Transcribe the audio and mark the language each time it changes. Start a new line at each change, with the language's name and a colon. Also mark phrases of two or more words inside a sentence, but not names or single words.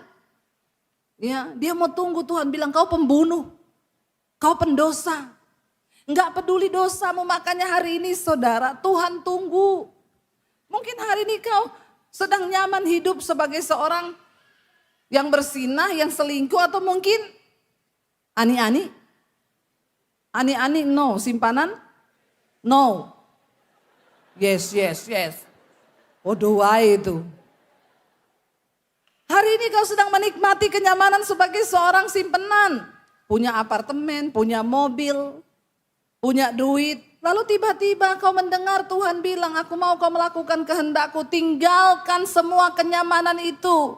Indonesian: Ya, dia mau tunggu Tuhan bilang, kau pembunuh, kau pendosa. Enggak peduli dosamu, makanya hari ini saudara, Tuhan tunggu. Mungkin hari ini kau sedang nyaman hidup sebagai seorang yang bersinah, yang selingkuh, atau mungkin ani-ani. Ani-ani no, simpanan no.
English: Yes, yes, yes.
Indonesian: doa itu. Hari ini kau sedang menikmati kenyamanan sebagai seorang simpenan. Punya apartemen, punya mobil, punya duit. Lalu tiba-tiba kau mendengar Tuhan bilang, aku mau kau melakukan kehendakku, tinggalkan semua kenyamanan itu.